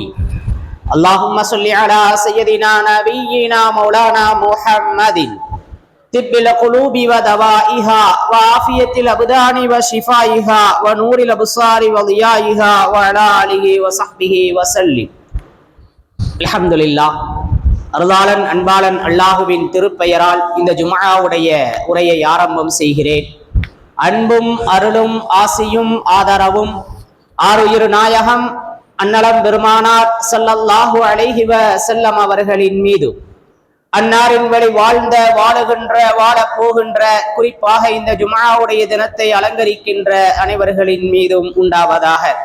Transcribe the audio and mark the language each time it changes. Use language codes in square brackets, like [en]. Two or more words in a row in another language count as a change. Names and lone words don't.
[ar] اللهم صل على سيدنا نبينا مولانا محمد طب القلوب ودوائها وعافية الأبدان وشفائها ونور الأبصار وضيائها وعلى آله وصحبه وسلم. الحمد لله. [ta] அருளாளன் அன்பாளன் அல்லாஹுவின் திருப்பெயரால் இந்த ஜும்ஆவுடைய உரையை ஆரம்பம் செய்கிறேன். அன்பும் அருளும் ஆசியும் ஆதரவும் ஆருயிர் நாயகம் அன்னலம் பெருமானார் [ar] صلى الله عليه وسلم [ta] அவர்களின் மீது, அன்னாரின் வழி வாழ்ந்த வாழுகின்ற வாழப் போகின்ற, குறிப்பாக இந்த ஜும்ஆவுடைய தினத்தை அலங்கரிக்கின்ற அனைவர்களின் மீதும் உண்டாவதாக.